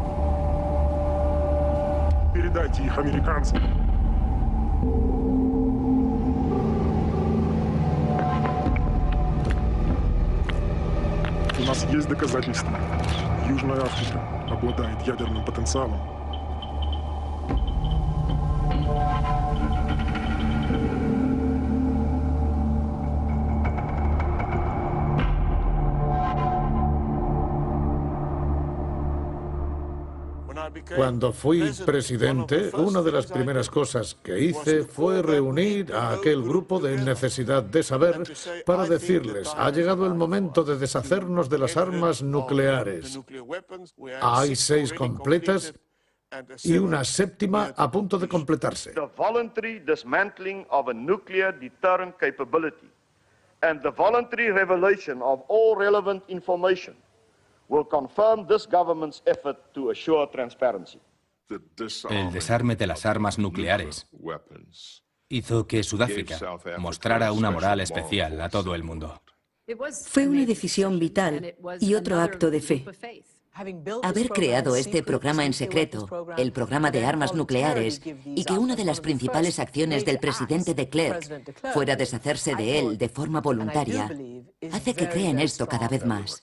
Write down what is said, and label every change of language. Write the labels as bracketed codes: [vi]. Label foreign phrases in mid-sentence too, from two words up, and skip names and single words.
[ru] Передайте их американцам. У нас есть доказательства. Южная Африка обладает ядерным потенциалом. [es] Cuando fui presidente, una de las primeras cosas que hice fue reunir a aquel grupo de necesidad de saber para decirles: ha llegado el momento de deshacernos de las armas nucleares. Hay 6 completas y una 7ª a punto de completarse. [en] The voluntary dismantling of a nuclear deterrent capability and the voluntary revelation of all relevant information will confirm this government's effort to assure transparency. [es] El desarme de las armas nucleares hizo que Sudáfrica mostrara una moral especial a todo el mundo. Fue una decisión vital y otro acto de fe. Haber creado este programa en secreto, el programa de armas nucleares, y que una de las principales acciones del presidente de Klerk fuera deshacerse de él de forma voluntaria, hace que crea en esto cada vez más.